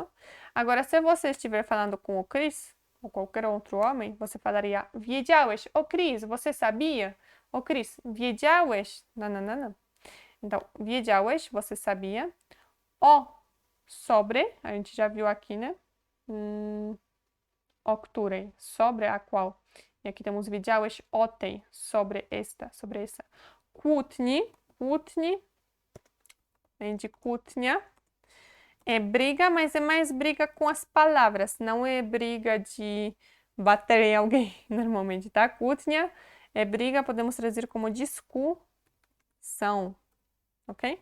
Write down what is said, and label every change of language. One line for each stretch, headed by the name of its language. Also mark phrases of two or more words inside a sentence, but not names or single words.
Portuguese: Agora, se você estiver falando com o Cris, ou qualquer outro homem, você falaria wiedziałeś, ô Cris, você sabia? Ô Cris, wiedziałeś? Não. Então, wiedziałeś, você sabia. O sobre, a gente já viu aqui, né?
Polish: O której,
Portuguese: sobre a qual. E aqui temos
Polish: widziałeś o tej,
Portuguese: sobre esta, sobre essa.
Polish: Kłótni, kłótni,
Portuguese: vem de kłótnia. É briga, mas é mais briga com as palavras, não é briga de bater em alguém, normalmente, tá? Kłótnia é briga, podemos traduzir como discussão, ok?